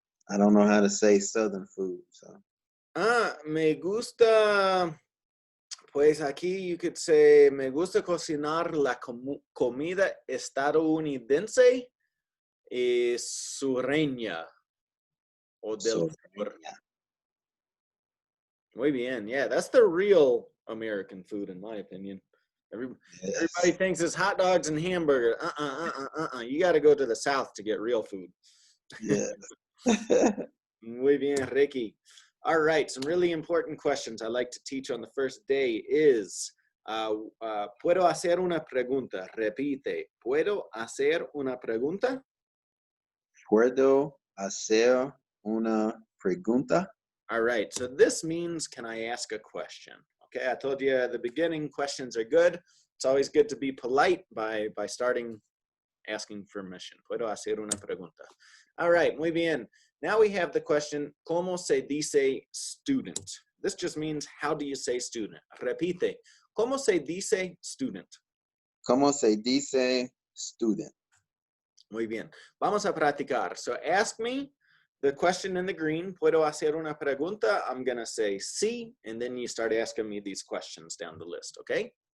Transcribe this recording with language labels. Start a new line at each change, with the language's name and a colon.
English: I don't know how to say Southern food. So.
Spanish: Me gusta, pues aquí
English: you could say,
Spanish: me gusta cocinar la comida estadounidense y sureña o del sur. Muy bien,
English: yeah, that's the real American food in my opinion. Everybody thinks it's hot dogs and hamburgers. You got to go to the South to get real food. Yes.
Spanish: Muy bien,
English: Ricky. All right, some really important questions I like to teach on the first day is,
Spanish: ¿puedo hacer una pregunta? Repite, ¿puedo hacer una pregunta? ¿Puedo hacer una pregunta?
English: All right, so this means, can I ask a question? Okay, I told you at the beginning, questions are good. It's always good to be polite by starting asking permission.
Spanish: ¿Puedo hacer una pregunta?
English: All right,
Spanish: muy bien.
English: Now we have the question,
Spanish: ¿cómo se dice student?
English: This just means, how do you say student?
Spanish: Repite, ¿cómo se dice student? ¿Cómo se dice student? Muy bien. Vamos a practicar.
English: So ask me the question in the green,
Spanish: ¿puedo hacer una pregunta?
English: I'm going to say sí, and then you start asking me these questions down the list, okay?